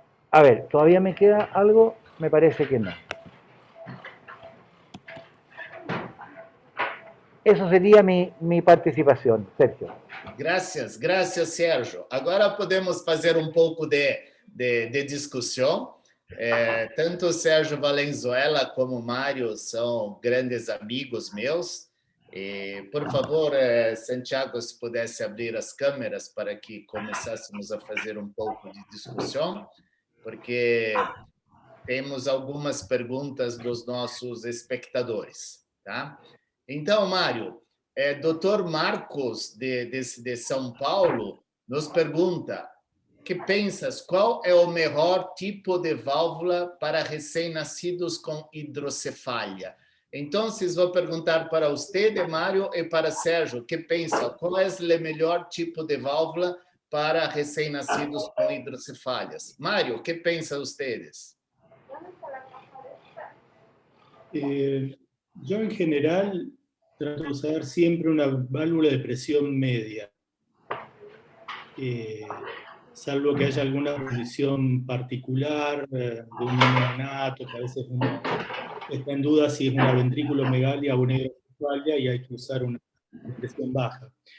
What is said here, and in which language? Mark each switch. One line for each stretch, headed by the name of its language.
Spanish: A ver, ¿todavía me queda algo? Me parece que no. Eso sería mi participación, Sergio.
Portuguese: Graças, Sérgio. Agora podemos fazer pouco de discussão. Tanto o Sérgio Valenzuela como o Mário são grandes amigos meus. Por favor, Santiago, se pudesse abrir as câmeras para que começássemos a fazer pouco de discussão, porque temos algumas perguntas dos nossos espectadores, tá? Então, Mário, Dr. Marcos, de São Paulo, nos pergunta: que pensas, qual é o melhor tipo de válvula para recém-nascidos com hidrocefalia? Então, vou perguntar para você, Mário, e para Sérgio, que pensa, qual é o melhor tipo de válvula para recém-nascidos com hidrocefalias? Mário, que pensam vocês?
Spanish: Yo en general trato de usar siempre una válvula de presión media, salvo que haya alguna condición particular de un neonato, que a veces uno está en duda si es una ventriculomegalia o una hidrocefalia y hay que usar una presión baja.